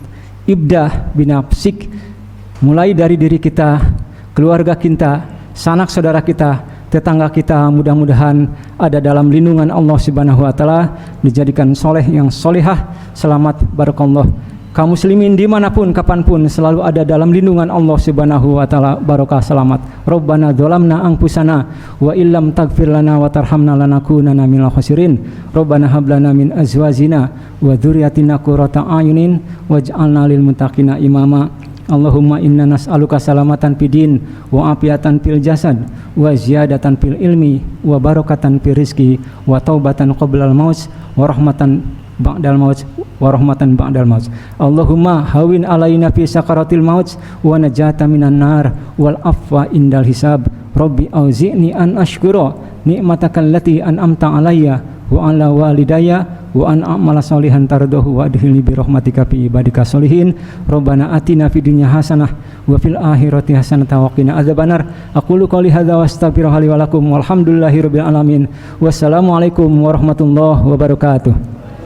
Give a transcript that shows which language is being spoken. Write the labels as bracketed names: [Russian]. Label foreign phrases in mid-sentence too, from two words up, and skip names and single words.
[Arabic] ابدأ بنفسك, [Indonesian] mulai dari diri kita, keluarga kita, sanak saudara kita, tetangga kita, mudah-mudahan ada dalam lindungan [Arabic] الله سبحانه وتعالى, [Indonesian] dijadikan soleh yang solehah. Selamat barakallah. Kaum muslimin dimanapun kapanpun selalu ada dalam lindungan [Arabic] الله سبحانه وتعالى. [Indonesian] Barokah, selamat. [Arabic] ربنا ظلمنا أنفسنا وإن لم تغفر لنا وترحمنا لنكونن من الخاسرين. ربنا هب لنا من أزواجنا وذرياتنا قرة أعين واجعلنا للمتقين إماما. اللهم إنا نسألك سلامة في الدين وعافية في الجسد وزيادة في العلم وبركة في الرزق وتوبة قبل الموت ورحمة بعد الموت ورحمة بعد الموت. اللهم هون علينا في سكرات الموت والنجاة من النار والعفو عند الحساب. رب أوزعني أن أشكر نعمتك التي أنعمت علي وعلى والدي وأن أعمل صالحا ترضاه وأدخلني برحمتك في عبادك الصالحين. ربنا آتنا في الدنيا حسنة وفي الآخرة حسنة وقنا عذاب النار. أقول قولي هذا وأستغفر الله ولكم والحمد لله رب العالمين. والسلام عليكم ورحمة الله وبركاته.